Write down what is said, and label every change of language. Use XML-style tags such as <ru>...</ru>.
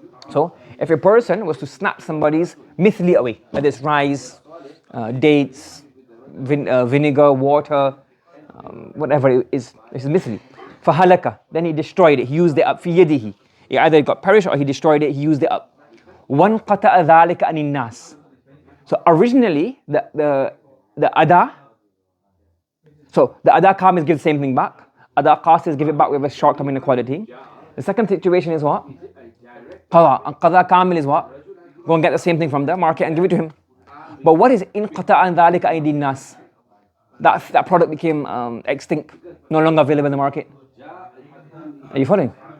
<en>So if a person was to snatch somebody's mithli away, whether it's rice, dates, vinegar, water, whatever it is mithli.</en> <ar>فَهَلَكَ,</ar> <en>then he destroyed it, he used it up.</en> <ar>فِي يَدِهِ,</ar> <en>he either got perished or he destroyed it, he used it up.</en> <ar>وَانْقَطَعَ ذَلِكَ عَنِ النَّاسِ.</ar> <en>So originally, the adāء, So the Adāء Kāmil gives the same thing back. Adāء Qāsir give it back with a shortcoming in quality. The second situation is what? Qadāء. And Qadāء Kāmil is what? Go and get the same thing from the market and give it to him. But what is inqata an dhalika aydin nas? That product became extinct, no longer available in the market. Are you following?</en>